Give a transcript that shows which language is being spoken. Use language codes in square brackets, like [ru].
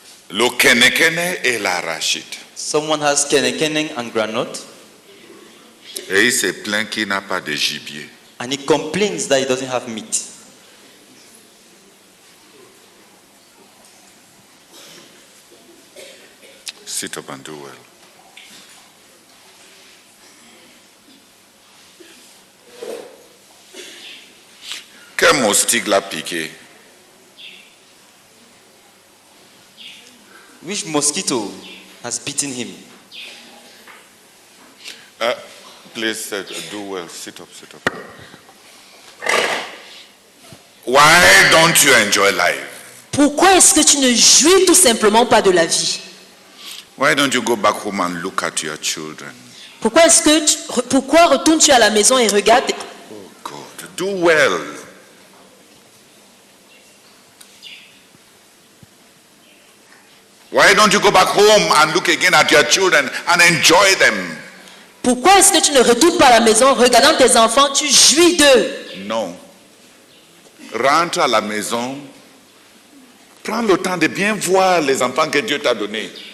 [fr] Le kenekene et l'arachide. [en] Someone has keneng and granite, [fr] Et il se plaint qu'il n'a pas de gibier. [en] and he complains that he doesn't have meat. Sit up and do well. [fr] Quel moustique l'a piqué? [en] Which mosquito has bitten him? Please do well. Sit up, sit up. Why don't you enjoy life? [fr] Pourquoi est-ce que tu ne jouis tout simplement pas de la vie? [en] Why don't you go back home and look at your children? [fr] Pourquoi retournes-tu à la maison et regardes? [en] Oh God, do well. Why don't you go back home and look again at your children and enjoy them? [fr] Pourquoi est-ce que tu ne retournes pas à la maison, regardant tes enfants, tu jouis d'eux? Non. Rentre à la maison. Prends le temps de bien voir les enfants que Dieu t'a donnés.